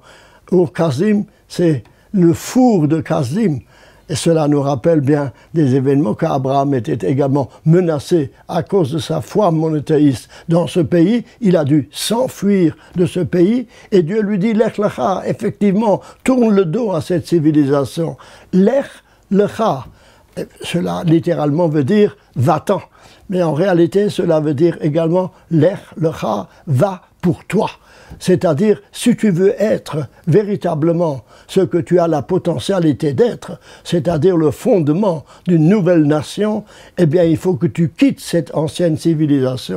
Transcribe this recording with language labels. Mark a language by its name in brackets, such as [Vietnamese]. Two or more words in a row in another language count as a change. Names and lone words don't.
[French] Ur-Kasdim, c'est le four de Kasdim. Et cela nous rappelle bien des événements qu'Abraham était également menacé à cause de sa foi monothéiste dans ce pays. Il a dû s'enfuir de ce pays et Dieu lui dit « [Hebrew] לך לך », [French] effectivement, tourne le dos à cette civilisation. [Hebrew] לך לך, [French] cela littéralement veut dire « va-t'en ». Mais en réalité, cela veut dire également « [Hebrew] לך לך », [French] va pour toi. C'est-à-dire, si tu veux être véritablement ce que tu as la potentialité d'être, c'est-à-dire le fondement d'une nouvelle nation, eh bien, il faut que tu quittes cette ancienne civilisation.